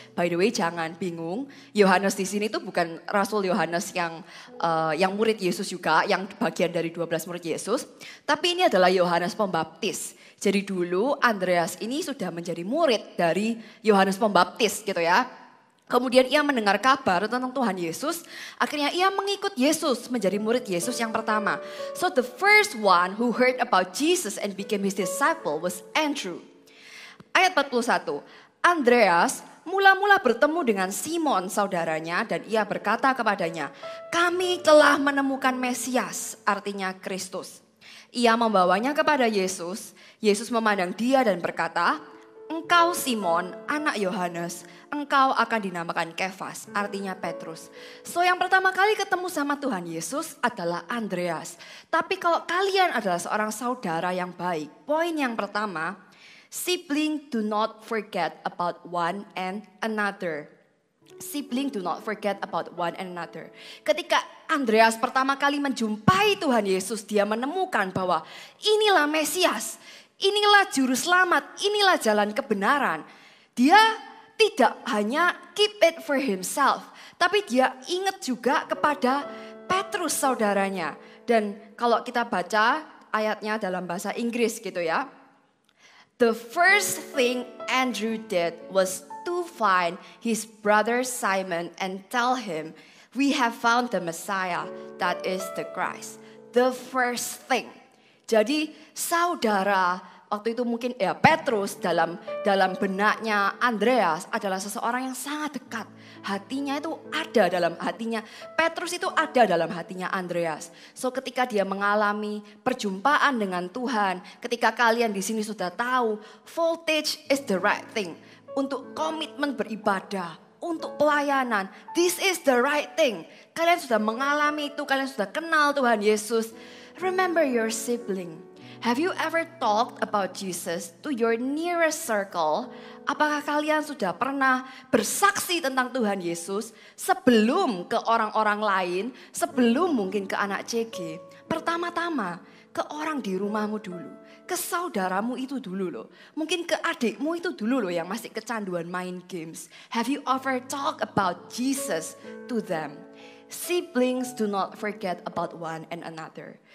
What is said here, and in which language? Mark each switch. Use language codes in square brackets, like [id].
[en] By the way, [id] jangan bingung, Yohanes di sini tuh bukan Rasul Yohanes yang murid Yesus juga, yang bagian dari 12 murid Yesus, tapi ini adalah Yohanes Pembaptis. Jadi dulu Andreas ini sudah menjadi murid dari Yohanes Pembaptis gitu ya. Kemudian ia mendengar kabar tentang Tuhan Yesus, akhirnya ia mengikut Yesus menjadi murid Yesus yang pertama. [en] So the first one who heard about Jesus and became his disciple was Andrew. [id] Ayat 41, Andreas mula-mula bertemu dengan Simon saudaranya dan ia berkata kepadanya, kami telah menemukan Mesias, artinya Kristus. Ia membawanya kepada Yesus, Yesus memandang dia dan berkata, engkau Simon, anak Yohanes, engkau akan dinamakan Kefas, artinya Petrus. So yang pertama kali ketemu sama Tuhan Yesus adalah Andreas. Tapi kalau kalian adalah seorang saudara yang baik, poin yang pertama, [en] sibling do not forget about one and another. Sibling do not forget about one and another. [id] Ketika Andreas pertama kali menjumpai Tuhan Yesus, dia menemukan bahwa inilah Mesias. Inilah juru selamat, inilah jalan kebenaran. Dia tidak hanya [en] keep it for himself, [id] tapi dia ingat juga kepada Petrus saudaranya. Dan kalau kita baca ayatnya dalam bahasa Inggris gitu ya. [en] The first thing Andrew did was to find his brother Simon and tell him, we have found the Messiah, that is the Christ. The first thing. [id] Jadi saudara waktu itu mungkin ya Petrus dalam benaknya Andreas adalah seseorang yang sangat dekat. Hatinya itu ada dalam hatinya. Petrus itu ada dalam hatinya Andreas. So ketika dia mengalami perjumpaan dengan Tuhan, ketika kalian di sini sudah tahu [en] Voltage is the right thing [id] untuk komitmen beribadah, untuk pelayanan. [en] This is the right thing. [id] Kalian sudah mengalami itu, kalian sudah kenal Tuhan Yesus. [en] Remember your sibling. Have you ever talked about Jesus to your nearest circle? [id] Apakah kalian sudah pernah bersaksi tentang Tuhan Yesus sebelum ke orang-orang lain, sebelum mungkin ke anak CG? Pertama-tama, ke orang di rumahmu dulu. Ke saudaramu itu dulu loh. Mungkin ke adikmu itu dulu loh yang masih kecanduan main games. [en] Have you ever talk about Jesus to them? Siblings do not forget about one and another.